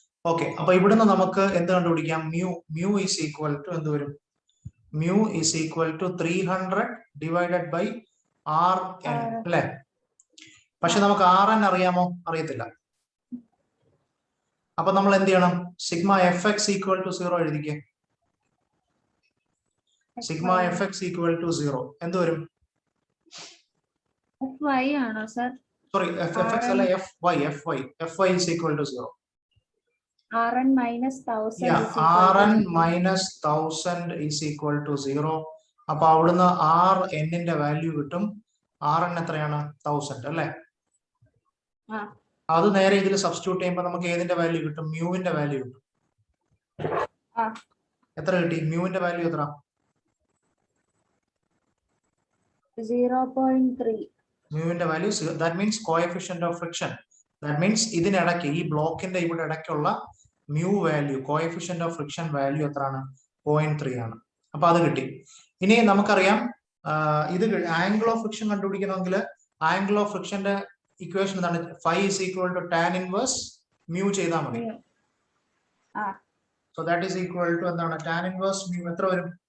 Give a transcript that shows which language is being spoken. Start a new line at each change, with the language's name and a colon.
Malayalam: Okay, അപ്പൊ ഇവിടുന്ന് നമുക്ക് എന്ത് കണ്ടുപിടിക്കാം?
English: mu is equal to
Malayalam: എന്ത് വരും?
English: mu is equal to 300 divided by rn അല്ലെ?
Malayalam: പക്ഷെ നമുക്ക് rn അറിയാമോ? അറിയത്തില്ല. അപ്പൊ നമ്മൾ എന്ത് ചെയ്യണം?
English: Sigma FX equal to 0 എഴുതിക്കേ. Sigma FX equal to 0
Malayalam: എന്ത് വരും? Fy ആണോ സർ?
English: Sorry, FX അല്ല, Fy is equal to 0. Rn minus 1000. Rn minus 1000 is equal to 0.
Malayalam: അപ്പൊ അവിടുന്ന് Rn ന്റെ വാല്യൂ കിട്ടും. Rn എത്രയാണ് 1000 അല്ലേ? ആ അത് നേരെ ഇതിൽ സബ്സ്റ്റിറ്റ്യൂട്ട് ചെയ്യുമ്പോൾ നമുക്ക് ഏതിന്റെ വാല്യൂ കിട്ടും? മ്യൂവിന്റെ വാല്യൂ കിട്ടും. ആ എത്ര കിട്ടി? മ്യൂവിന്റെ വാല്യൂ എത്ര?
English: 0.3.
Malayalam: മ്യൂവിന്റെ value
English: That means coefficient of friction.
Malayalam: That means ഇതിനിടയ്ക്ക് ഈ ബ്ലോക്കിന്റെ ഇവിടെ ഇടയ്ക്കുള്ള mu value, coefficient of friction value എത്രയാണ്? 0.3 ആണ്. അപ്പൊ അത് കിട്ടി. ഇനി നമുക്കറിയാം ഇത് angle of friction കണ്ടുപിടിക്കണമെങ്കിൽ angle of ഫ്രിക്ഷന്റെ equation എന്താണ്?
English: phi is equal to tan inverse mu
Malayalam: ചെയ്താൽ മതി.
English: So that is equal to എന്താണ്? tan inverse mu
Malayalam: എത്ര വരും?